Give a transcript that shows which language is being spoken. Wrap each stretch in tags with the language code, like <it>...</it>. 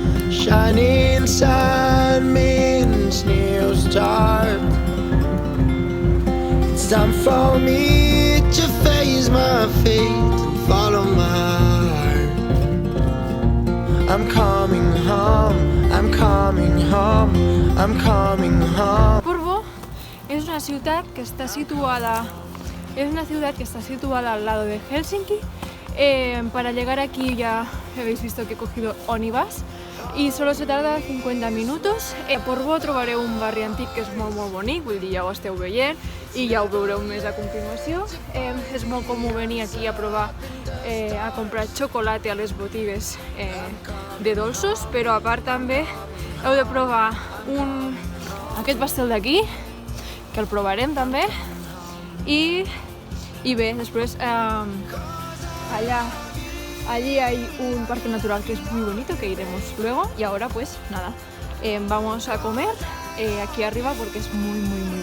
<en>Shining sun means new start. It's time for me to face my fate and follow my heart. I'm coming home, I'm coming home, I'm coming home.</en> <es>Porvoo es una ciudad que está situada al lado de Helsinki. Para llegar aquí ya habéis visto que he cogido Onibus i solo se tarda 50 minutos.</es> <ca>A Porvoo trobareu un barri antic que és molt bonic, vull dir, ja ho esteu veient i ja ho veureu més a continuació. És molt comú venir aquí a provar, a comprar xocolata a les botigues de dolços, però a part també heu de provar aquest pastel d'aquí, que el provarem també, i bé, després</ca> <es>allí hay un parque natural que es muy bonito, que iremos luego. Y ahora pues nada, vamos a comer aquí arriba porque es muy bonito.</es>